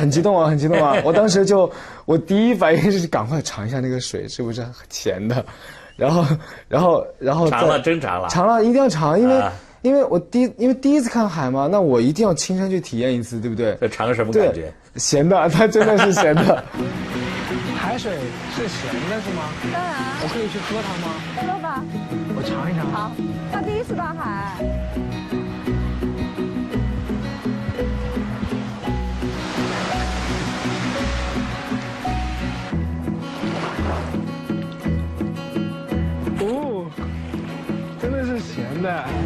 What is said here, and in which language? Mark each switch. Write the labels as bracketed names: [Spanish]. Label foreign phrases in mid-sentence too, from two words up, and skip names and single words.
[Chinese] 很激動啊，很激動啊！我當時我第一反應是趕快嘗一下那個水是不是鹹的，然後嘗了，真嘗了，嘗了，一定要嘗，因為第一次看海嘛，那我一定要親身去體驗一次，對不對？這嘗什麼感覺？鹹的，它真的是鹹的。海水是鹹的是嗎？當然。我可以去喝它嗎？喝吧。我嘗一嘗。好，他第一次到海。真的是鹹的。